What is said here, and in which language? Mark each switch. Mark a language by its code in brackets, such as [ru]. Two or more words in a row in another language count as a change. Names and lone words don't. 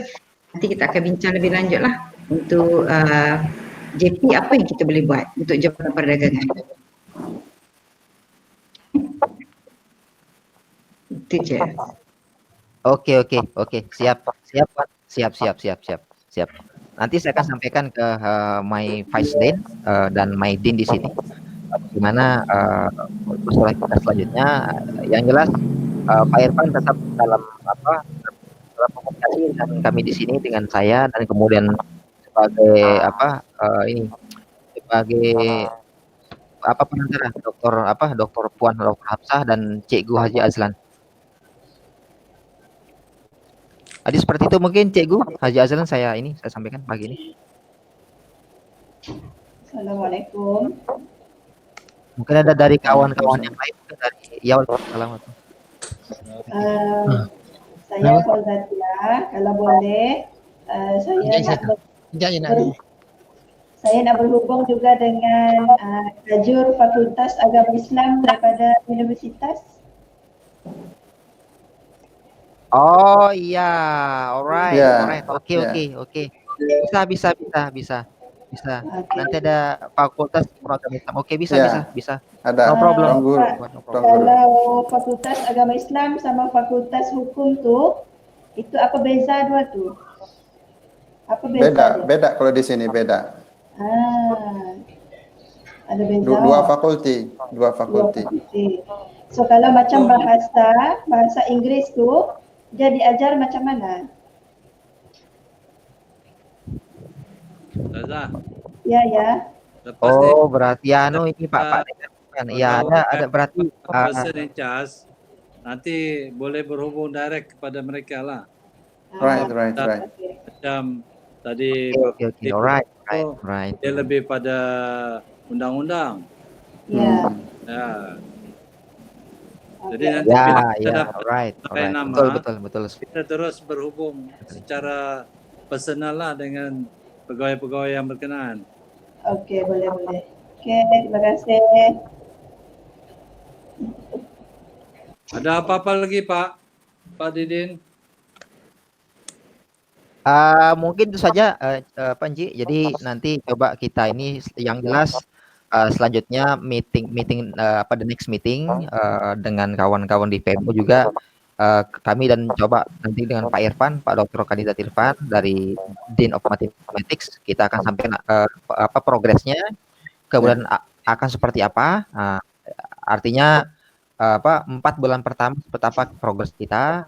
[ms] Nanti kita akan bincang lebih lanjut lah untuk JP apa yang kita boleh buat untuk Jabatan Perdagangan. Itu je. Okey. Siap. Siap. [id] Nanti saya akan sampaikan ke [en] my Vice Dean [id] dan [en] my Dean [id] di sini. Bagaimana usulan kita selanjutnya. Yang jelas Pak Irfan tetap dalam dalam komunikasi dengan kami di sini, dengan saya, dan kemudian sebagai sebagai perantara Dr. Puan Dr. Hafsah dan Cikgu Haji Azlan. Jadi seperti itu mungkin Cikgu Haji Azlan saya sampaikan pagi ini. Assalamualaikum. Mungkin ada dari kawan-kawan yang lain, dari Assalamualaikum. [ms] Saya Fauzatia, kalau boleh saya nak berhubung juga dengan tajur Fakultas Agama Islam daripada Universitas. [id] Oh iya, alright, Yeah. Oke. Bisa. Nanti ada Fakultas Agama Islam. Oke, bisa. Ada. [en] No problem. [ms] Kalau Fakultas Agama Islam sama Fakultas Hukum tu, itu apa beza dua tu? Apa beza? [id] Beda kalau di sini beda. [ms] Ada beza. Dua fakulti. So kalau macam bahasa Inggeris tu, dia diajar macam mana? Ya. [id] Oh, berarti ini Pak. Ya, ada berarti [en] person in charge [ms] nanti boleh berhubung direct kepada mereka lah. Right. Macam tadi [en] Okay. Alright. [ms] dia lebih pada undang-undang. Ya. Jadi nanti bila kita dapat alright. nama, Betul. kita terus berhubung secara personal lah dengan pegawai-pegawai yang berkenaan. Okey, boleh. Okey, terima kasih. [id] Ada apa-apa lagi Pak Didin? Mungkin itu saja Panji. Jadi nanti coba kita ini yang jelas selanjutnya [en] meeting the next meeting [id] dengan kawan-kawan di PMU juga kami, dan coba nanti dengan Pak Irfan, Pak Dr. Kandidat Irfan dari [en] Dean of Mathematics, [id] kita akan sampaikan progresnya, kemudian akan seperti apa. Artinya 4 bulan pertama seperti apa progres kita.